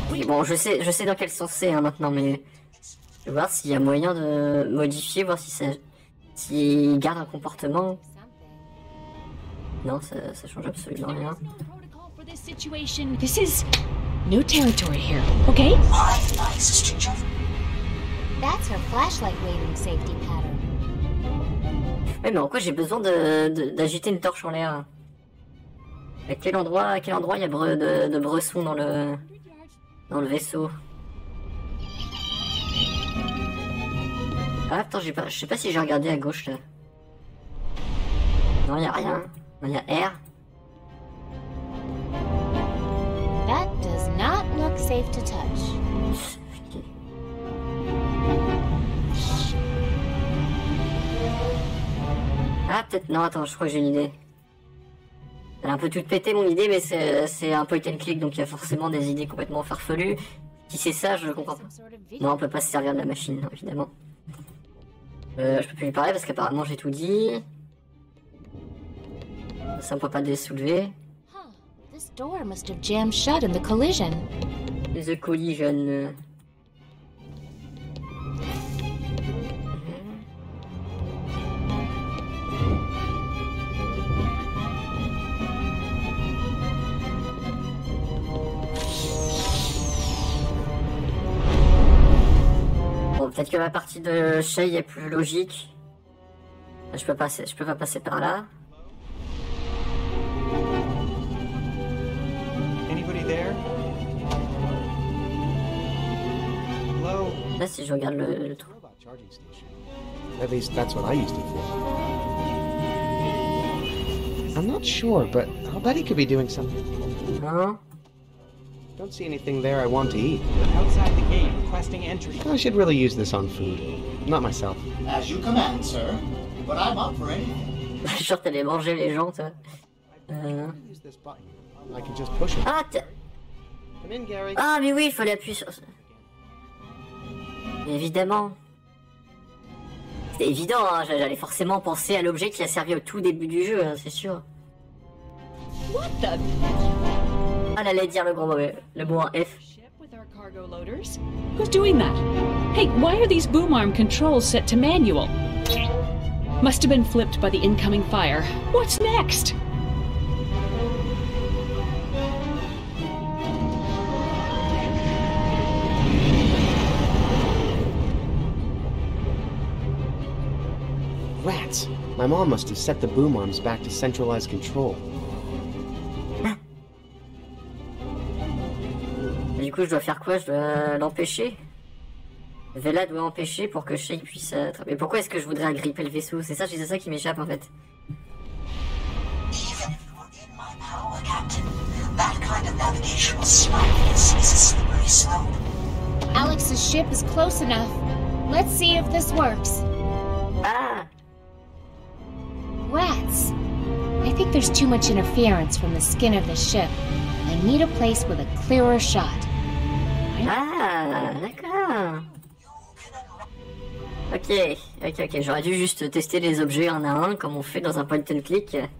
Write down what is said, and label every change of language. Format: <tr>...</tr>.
<fr>Oui, bon, je sais dans quel sens c'est hein, maintenant, mais... Je vais voir s'il y a moyen de modifier, voir si ça... S'il garde un comportement... Non, ça change absolument rien.</fr> <en>For this situation, this is new territory here. Okay? That's her flashlight waving safety pattern.</en> <fr>Ouais, mais en quoi j'ai besoin d'agiter une torche en l'air? À quel endroit il y a de bressons dans le vaisseau? Ah attends, je sais pas si j'ai regardé à gauche là. Non, y a rien. Non, y a R.</fr> <en>That does not look safe to touch.</en> <fr>Ok. Ah peut-être non, attends, je crois que j'ai une idée. Elle a un peu toute pété mon idée, mais c'est un point and click, donc il y a forcément des idées complètement farfelues. Si c'est ça, je comprends pas. Non, on peut pas se servir de la machine, non, évidemment. Je peux plus lui parler parce qu'apparemment j'ai tout dit. Ça me peut pas désoulever.</fr> <en>This door must have jammed shut in the collision. The collision.</en> <fr>Bon, peut-être que ma partie de Shay est plus logique. Je peux pas passer par là.</fr> <en>Anybody there? Hello?</en> <fr>Là, si je regarde le trou.</fr> <en>At least that's what I used it for. I'm not sure, but I'll bet he could be doing something. Non. Don't see anything there I want to eat. Outside the gate, requesting entry. I should really use this on food. Not myself. As you command, sir. But I'm up for anything.</en> <fr>Je suis sûr que t'allais manger les gens, toi.</fr> <en>Use this button. I can just push it. Ah, Come in, Gary.</en> <fr>ah, mais oui, il fallait appuyer sur... Évidemment. C'était évident, hein, j'allais forcément penser à l'objet qui a servi au tout début du jeu, hein, c'est sûr.</fr> <en>What the?</en> <fr>Ah, elle allait dire le mot en F.</fr> <en>Ship with our cargo loaders? Who's doing that? Hey, why are these boom arm controls set to manual? Must have been flipped by the incoming fire. What's next? Rats. My mom must have set the boom arms back to centralized control.</en> <fr>Du coup, je dois faire quoi? Je dois l'empêcher? Vela doit empêcher pour que Shay puisse... Mais pourquoi est-ce que je voudrais agripper le vaisseau? C'est ça qui m'échappe en fait.</fr> <en>Even if it were in my power, Captain, that kind of navigational smartness is a slippery slope. Alex's ship is close enough. Let's see if this works. Ah! Rats. I think there's too much interference from the skin of the ship. I need a place with a clearer shot.</en> <fr>Ah, d'accord. Ok, j'aurais dû juste tester les objets un à un, comme on fait dans un point and click.</fr>